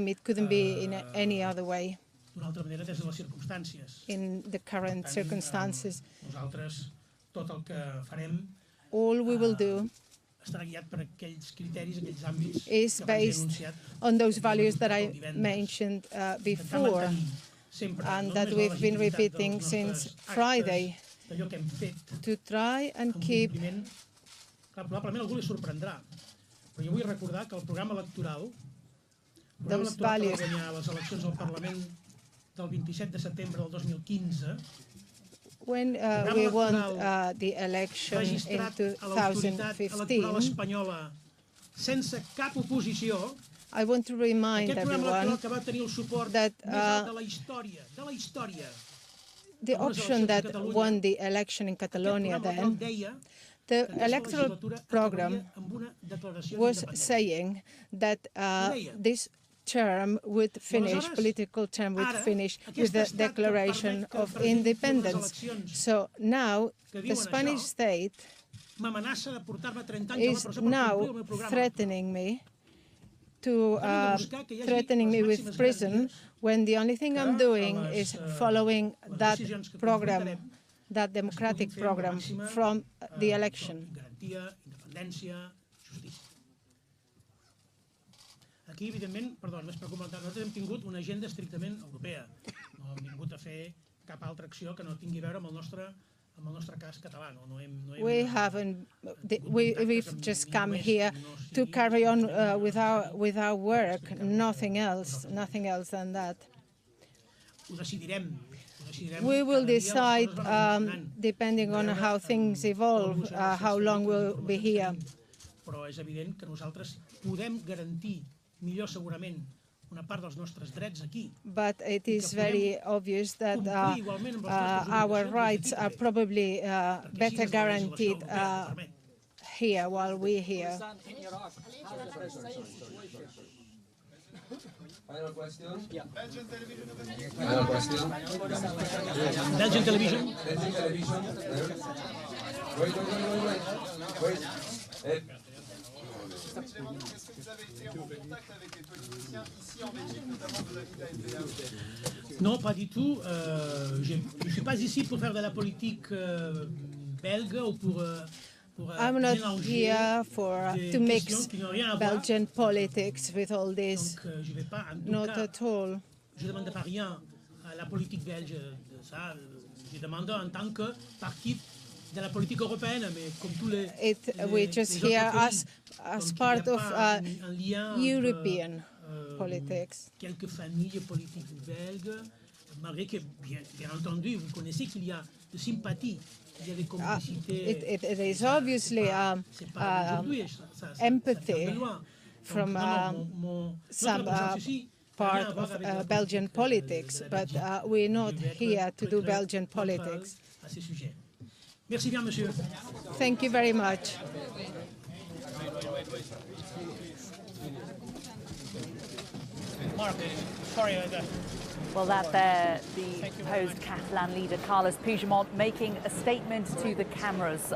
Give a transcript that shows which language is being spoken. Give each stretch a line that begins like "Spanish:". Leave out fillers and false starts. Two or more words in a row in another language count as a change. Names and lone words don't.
English: It couldn't be in any other way. In the current circumstances, all we will do is based on those values that I mentioned before, and that we've been repeating since Friday, to try and keep.
Catalan: Probablement algú li sorprendrà, però jo vull recordar que el programa electoral
English: Those values.
Catalan: per guanyar les eleccions al Parlament del 27 de setembre del 2015,
English: when we won the election in
Catalan: registrat a l'autoritat electoral
English: 2015,
Catalan: espanyola sense cap oposició,
English: I want to remind
Catalan: aquest programa
English: everyone
Catalan: electoral que va tenir el suport
English: that
Catalan: més alt de la història,
English: the option that won the election in Catalonia then, the electoral program was saying that this term would finish, political term would finish with the declaration of independence. So now the Spanish state is now threatening me with prison when the only thing I'm doing is following that program, that democratic program from the election.
Catalan: Aquí, evidentment, perdó, només per comentar, nosaltres hem tingut una agenda estrictament europea. No hem vingut a fer cap altra acció que no tingui a veure amb el nostre cas català.
English: We've just come here to carry on with our work, nothing else than that.
Catalan: Ho decidirem.
English: We will decide, depending on how things evolve, how long we'll be here.
Catalan: Però és evident que nosaltres podem garantir millor segurament una part dels nostres drets aquí.
English: But it is very obvious that our rights are probably better guaranteed here while we're here. Final question? Yeah. Final question? Belgian television? Belgian television? Wait.
French: Est-ce que vous avez été en contact avec les politiciens ici en Belgique, notamment de la NPA? Non, pas du tout. Je ne suis pas ici pour faire de la politique belge ou pour
English: I'm not here to mix Belgian politics with all this. Not at all.
French: Je ne demande pas rien à la politique belge de ça. Je demande en tant que parti de la politique européenne, mais comme tous les
English: we just hear as part of European politics.
French: Quelques familles politiques belges, malgré que, bien entendu, vous connaissez qu'il y a de sympathie.
English: It is obviously empathy from some part of Belgian politics, but we're not here to do Belgian politics.
French: Merci bien, monsieur.
English: Thank you very much. Mark, sorry. Well, that there, the proposed Catalan leader, Carles Puigdemont, making a statement to the cameras.